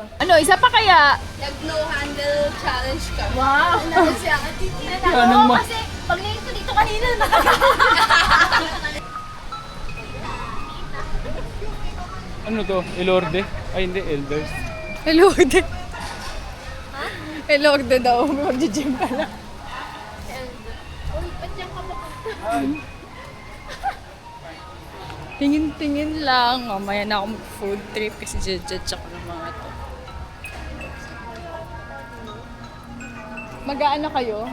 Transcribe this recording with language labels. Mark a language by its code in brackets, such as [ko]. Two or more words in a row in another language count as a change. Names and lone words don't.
[tl] Ano, isa pa kaya? Nag- [en] no handle challenge [tl] ka. Wow! Ano siya? Anong Oo, ma- kasi pag nangin ko dito kanina, ano to? Elorde? Ay hindi, Elders. Hello, de. Hello, de daw. Mag-gym ka lang. Uy, ba't yan ka Tingin-tingin lang. Mamaya na ako mag- [en] food trip [tl] kasi judge ako ng mga to. Mag-aano kayo?